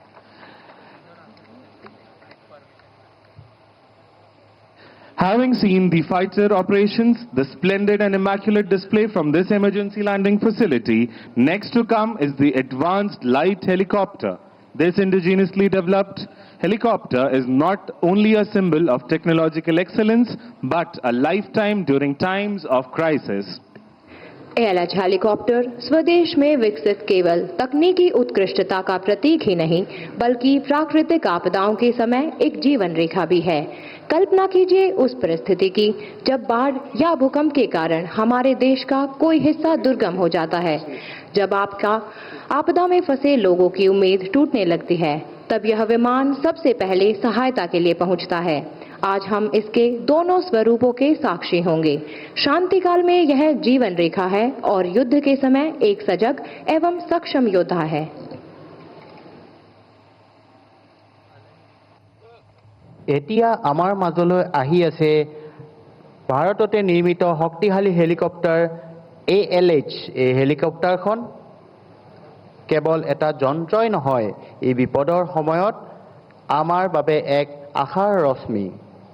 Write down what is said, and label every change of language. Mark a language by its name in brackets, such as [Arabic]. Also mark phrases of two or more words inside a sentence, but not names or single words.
[English] Having seen the fighter operations, the splendid and immaculate display from this emergency landing facility, next to come is the advanced light helicopter. This indigenously developed helicopter is not only a symbol of technological excellence, but a lifetime during times of crisis. [Hindi] एएलएच हेलीकॉप्टर स्वदेश में विकसित केवल तकनीकी उत्कृष्टता का प्रतीक ही नहीं, बल्कि प्राकृतिक आपदाओं के समय एक जीवन रेखा भी है। कल्पना कीजिए उस परिस्थिति की जब बाढ़ या भूकंप के कारण हमारे देश का कोई हिस्सा दुर्गम हो जाता है, जब आपदा में फंसे लोगों की उम्मीद टूटने लगती है, तब यह विमान सबसे पहले सहायता के लिए पहुंचता है। आज हम इसके दोनों स्वरूपों के साक्षी होंगे। शांति काल में यह जीवन रेखा है और युद्ध के समय एक सजग एवं सक्षम योद्धा है। [Assamese] এতিয়া আমাৰ মাজলৈ আহি আছে ভাৰততে নিৰ্মিত শক্তিশালী হেলিকপ্টাৰ ALH এই হেলিকপ্টাৰখন কেৱল এটা যন্ত্ৰই নহয় এই বিপদৰ সময়ত আমাৰ বাবে এক আশাৰ ৰশ্মি